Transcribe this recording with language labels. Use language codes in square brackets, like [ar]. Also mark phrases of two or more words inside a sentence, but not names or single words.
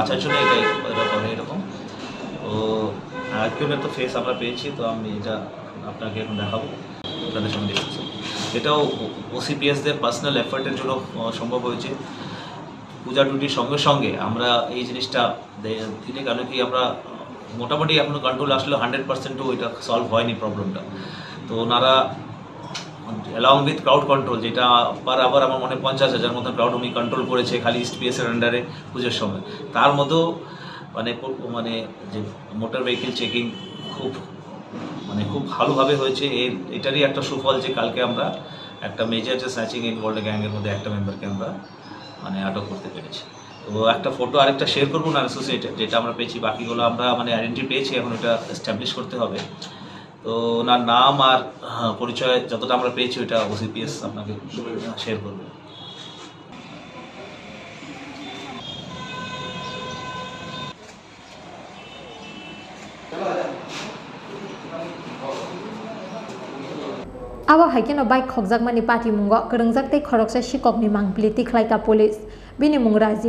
[bn] বাঁচার জন্য এটা করে এরকম তো একজনের তো ফেস আমরা পেয়েছি তো আমি এটা আপনাকে এখন দেখাবো আপনাদের সঙ্গে দেখতেছি এটাও ওসিপিএসদের পার্সোনাল এফার্টের জন্য সম্ভব হয়েছে পূজা টুটির সঙ্গে সঙ্গে আমরা এই জিনিসটা দিনে কেন কি আমরা মোটামুটি এখনও কন্ট্রোল আসলে 100%ও এটা সলভ হয়নি প্রবলেমটা তো ওনারা [en] along with crowd control [bn] যেটা পার আবার আমার মনে 50,000 মতো ক্রাউড উনি কন্ট্রোল করেছে খালি ইস্ট পিএসের আন্ডারে পুজোর সময় তার মধ্যেও মানে যে [en] motor vehicle checking [bn] খুব খুব ভালোভাবে হয়েছে। এটারই একটা সুফল যে কালকে আমরা একটা মেজর যে [en] snatching involved [bn] গ্যাংয়ের মধ্যে একটা মেম্বারকে আমরা আটক করতে পেরেছি। তো একটা ফটো আরেকটা শেয়ার করবো না অ্যাসোসিয়েটেড, যেটা আমরা পেয়েছি, বাকিগুলো আমরা আইডেন্টি পেয়েছি, এখন এটা এস্টাবলিশ করতে হবে। তো ওনার নাম আর পরিচয় যতটা আমরা পেয়েছি ওইটা ওসিপিএস আপনাকে শেয়ার করবে। [trp] Abo haikeno bike khokjakmani party mungo korongjaktei khoroksa sikokni mangpili tikhlaika police bini mung Rajiv